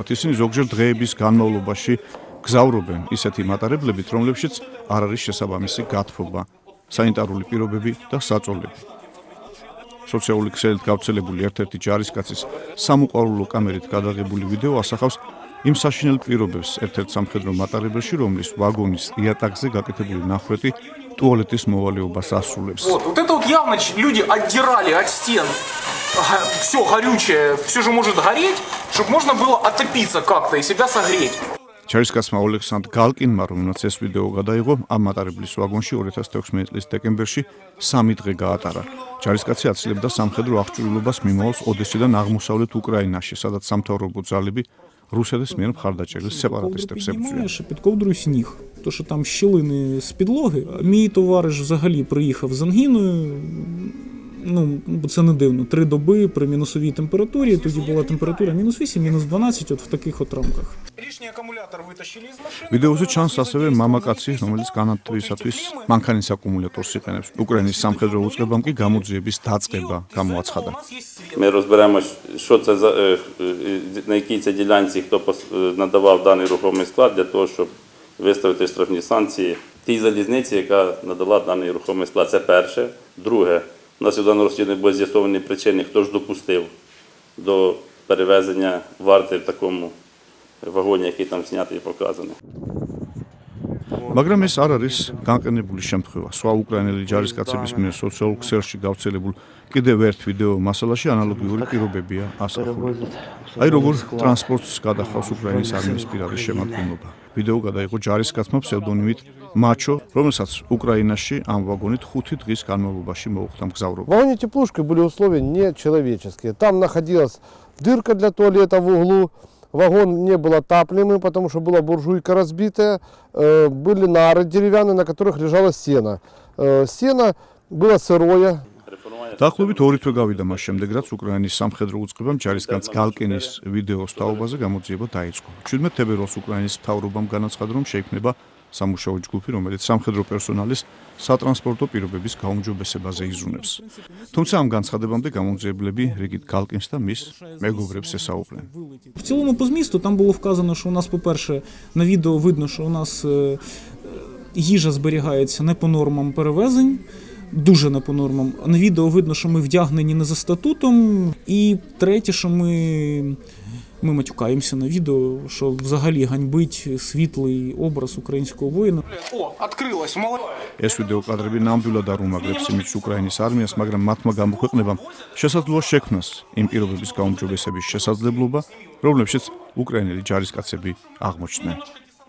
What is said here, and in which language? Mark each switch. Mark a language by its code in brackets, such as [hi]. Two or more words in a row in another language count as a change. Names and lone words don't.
[ka] ისინი ზოგჯერ დღეების განმავლობაში გზავრობენ ისეთი მატარებლებით, რომლებშიც არ არის შესაბამისი გათბობა, სანიტარული პირობები და საწოლები. სოციალური ქსელით გავრცელებული ერთ-ერთი ჯარისკაცის სამოყვარულო კამერით გადაღებული ვიდეო ასახავს იმ საშინელ პირობებს ერთ-ერთ სამხედრო მატარებელში, რომლის ვაგონის იატაკზე გაკეთებული ნახვეტი ტუალეტის მოვალეობას ასრულებს. [ru] Вот это вот явно люди отдирали от стен все горючее, все же может гореть, чтобы можно было отопиться как-то и себя согреть. [ka] ჯარისკაცმა ოლექსანდრ გალკინმა, რომელსაც ეს ვიდეო გადაიღო, ამ მატარებლის ვაგონში 2016 წლის დეკემბერში 3 დღე გაატარა. ჯარისკაცი აცილებდა სამხედრო აღჭურვილობას მიმავალს ოდესიდან აღმოსავლეთ უკრაინაში, სადაც სამთავრობო ძალები რუსეთის მიერ მხარდაჭერილ сепаратистებს ебзують. [uk] Під ковдрою сніг, то що там щілини з підлоги. Мій товариш взагалі приїхав з ангіною, бо це не дивно, 3 доби при мінусовій температурі, тоді була температура -8, -12, от в таких от рамках. [ru] Лишний аккумулятор вытащили из машины. [ka] ვიდეოზე ჩანს ასევე მამაკაცი, რომელიც განათლებისათვის მანქანის აკუმულატორს იყენებს. უკრაინის სამხედრო უწყებამ კი გამოძიების დაწყება გამოაცხადა. [uk] Ми розберемось, що це за на якій це ділянці, хто надавав даний рухомий склад для того, щоб виставити штрафні санкції тій залізниці, яка надала даний рухомий склад. Це перше. Друге, у нас у даному розслідуванні були з'ясовані причини, хто ж допустив до перевезення варти в такому вагоні, який там знятий і показаний. [ka] მაგრამ ეს არ არის განყენებული შემთხვევა. სხვა უკრაინელი ჯარისკაცების მიერ სოციალურ ქსელში გავრცელებულ კიდევ ერთ ვიდეო მასალაში ანალოგიური პირობებია ასახული. აი როგორ ტრანსპორტს გადახავს უკრაინის არმიის პირადი შემადგენლობა. ვიდეო გადაიღო ჯარისკაცმა ფსევდონიმით მაჩო, რომელსაც უკრაინაში ამ ვაგონით 5 დღის განმავლობაში მოუხდა მგზავრობა. [ru] В вагоне теплушки были условия нечеловеческие. Там находилась дырка для туалета в углу. Вагон не был отапливаемый, потому что была буржуйка разбитая. Были нары деревянные, на которых лежало сено. Сено было сырое. [ka] დაახლოებით 2 თვე გავიდა მას შემდეგ, რაც უკრაინის სამხედრო უწყებამ ჯარისკაც გალკინის ვიდეოს თაობაზე გამოძიება დაიწყო. 17 თებერვალს უკრაინის მთავრობამ განაცხადა, რომ შეიქმნება სამუშაო ჯგუფი, რომელიც სამხედრო პერსონალის სატრანსპორტო პირობების გაუმჯობესებაზე იზრუნებს. თუმცა ამ განცხადებამდე გამოძიებლები რიგით გალკინს და მის მეგობრებს ესაუბრნენ. [uk] В цілому по змісту там було вказано, що у нас, по-перше, на відео видно, що у нас їжа зберігається не по нормам перевезень, дуже не по нормам. На відео видно, що ми вдягнені не за статутом. І третє, що ми матюкаємося на відео, що взагалі ганьбить світлий образ українського воїна. [ru] О, открылось, молодец. [ka] ეს ვიდეო კადრები ნამდვილად არ უმაგრებს იმის უკრაინის არმიას, მაგრამ მათმა გამოქვეყნებამ შესაძლოა შექმნას იმ პირობების გაუმჯობესების შესაძლებლობა, რომლებშიც უკრაინელი ჯარისკაცები აღმოჩნდნენ.